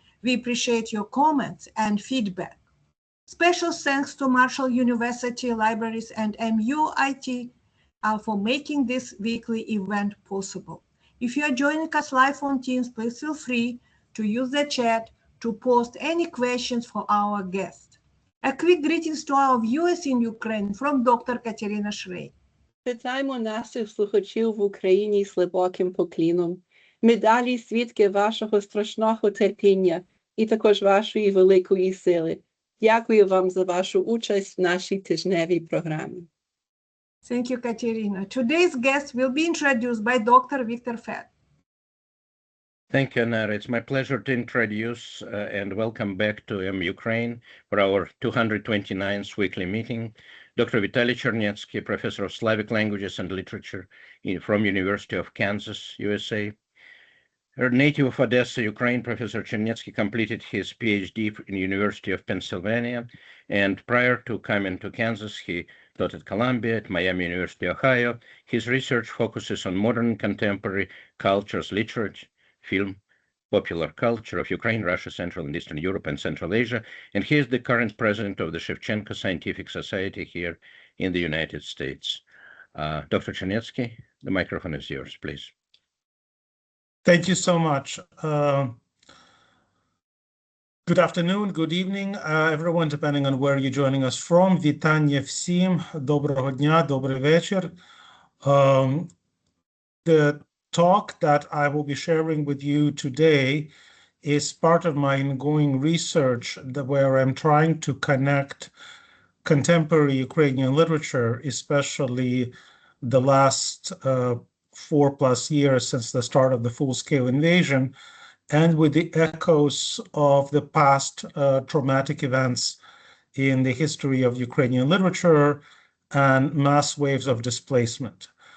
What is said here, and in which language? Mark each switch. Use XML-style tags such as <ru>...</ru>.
<en>We appreciate your comments and feedback. Special thanks to Marshall University Libraries and MUIT for making this weekly event possible. If you are joining us live on Teams, please feel free to use the chat to post any questions for our guest. A quick greetings to our viewers in Ukraine from Dr. Katerina Shrey.</en> <uk>Вітаємо наших слухачів в Україні з глибоким покліном. Ми далі свідки вашого страшного терпіння і також вашої великої сили. Дякую вам за вашу участь в нашій тижневій програмі.</uk> <en>Thank you, Katerina. Today's guest will be introduced by Dr. Victor Fett. Thank you, Anara. It's my pleasure to introduce and welcome back to MUkraine for our 229th weekly meeting. Dr. Vitaly Chernetsky, Professor of Slavic Languages and Literature from University of Kansas, USA. Her native of Odesa, Ukraine, Professor Chernetsky completed his Ph.D. in University of Pennsylvania, and prior to coming to Kansas, he taught at Columbia, at Miami University, Ohio. His research focuses on modern contemporary cultures, literature, film, popular culture of Ukraine, Russia, Central and Eastern Europe, and Central Asia, and he is the current president of the Shevchenko Scientific Society here in the United States. Dr. Chernetsky, the microphone is yours, please. Thank you so much. Good afternoon, good evening, everyone, depending on where you're joining us from.</en> <uk>Вітання всім, доброго дня, добрий вечір.</uk> <en>The talk that I will be sharing with you today is part of my ongoing research where I'm trying to connect contemporary Ukrainian literature, especially the last 4+ years since the start of the full-scale invasion, and with the echoes of the past traumatic events in the history of Ukrainian literature and mass waves of displacement.</en>